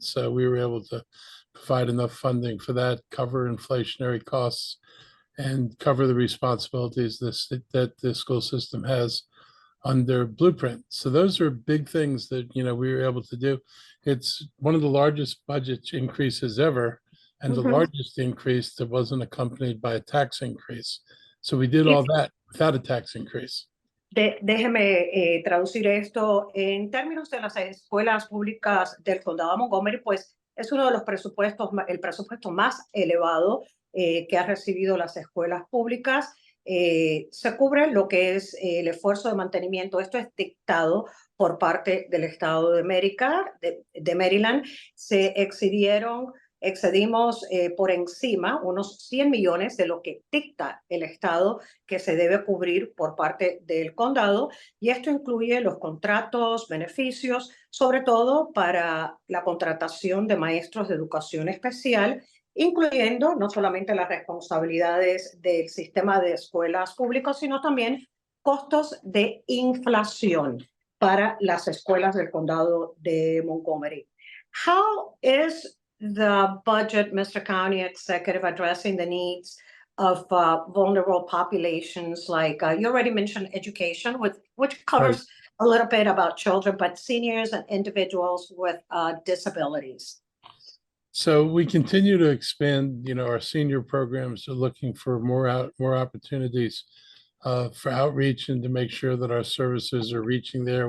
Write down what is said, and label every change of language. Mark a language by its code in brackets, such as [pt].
[en] So we were able to provide enough funding for that, cover inflationary costs, and cover the responsibilities that the school system has under Blueprint. So those are big things that, we were able to do. It's one of the largest budget increases ever, and the largest increase that wasn't accompanied by a tax increase. So we did all that without a tax increase. [es] Déjeme traducir esto en términos de las escuelas públicas del condado de Montgomery, pues es uno de los presupuestos, el presupuesto más elevado que ha recibido las escuelas públicas. Se cubre lo que es el esfuerzo de mantenimiento. Esto es dictado por parte del estado de Maryland. Se excedimos por encima unos 100 millones de lo que dicta el estado que se debe cubrir por parte del condado, y esto incluye los contratos, beneficios, sobre todo para la contratación de maestros de educación especial, incluyendo no solamente las responsabilidades del sistema de escuelas públicas, sino también costos de inflación para las escuelas del condado de Montgomery. [en] How is the budget, Mr. County Executive, addressing the needs of vulnerable populations? Like you already mentioned education, which covers a little bit about children, but seniors and individuals with disabilities. So we continue to expand, our senior programs are looking for more opportunities for outreach and to make sure that our services are reaching there.